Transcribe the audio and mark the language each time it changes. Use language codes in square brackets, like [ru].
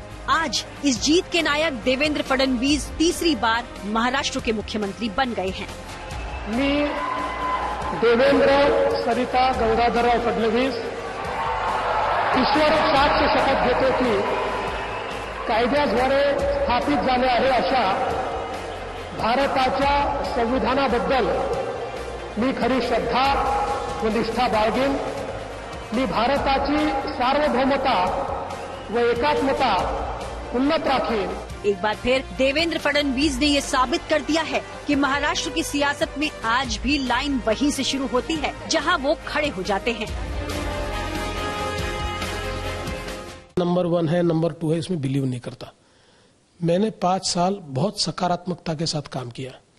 [hi] आज इस जीत के नायक देवेंद्र फडणवीस तीसरी बार महाराष्ट्र के मुख्यमंत्री बन गए हैं। [mr] मी देवेंद्र सरिता गंगाधरराव फडणवीस ईश्वर साक्ष शपथ घेतो की कायद्याद्वारे स्थापित झाले आहे अशा भारताच्या संविधानाबद्दल मी खरी श्रद्धा व निष्ठा बाळगीन. मी भारताची सार्वभौमता व एकात्मता उन्नत राखीन. [hi] एक बार फिर देवेंद्र फडणवीस ने ये साबित कर दिया है कि महाराष्ट्र की सियासत में आज भी लाइन वहीं से शुरू होती है जहां वो खड़े हो जाते हैं. नंबर 1 है, नंबर 2 है, इसमें बिलीव नहीं करता. मैंने 5 साल बहुत सकारात्मकता के साथ काम किया.